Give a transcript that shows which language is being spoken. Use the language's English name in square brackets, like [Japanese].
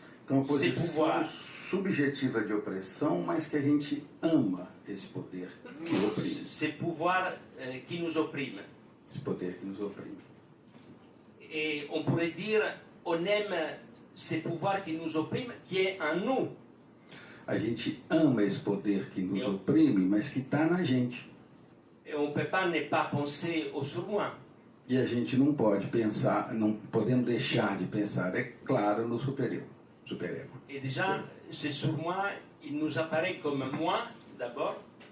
[Portuguese] Então, uma posição subjetiva de opressão, mas que a gente ama esse poder que oprime. [French] ce pouvoir qui nous opprime. [Portuguese] Esse poder que nos oprime. [French] Et on pourrait dire, on aime ce pouvoir qui nous opprime, qui est en nous. [Portuguese] A gente ama esse poder que nos oprime, mas que está na gente. [French] Et on ne peut pas ne pas penser au surmoi. [Portuguese] E a gente não pode pensar, não podemos deixar de pensar, é claro, no superego. [French] Et déjà, ce surmoi, il nous apparaît comme moi, d'abord.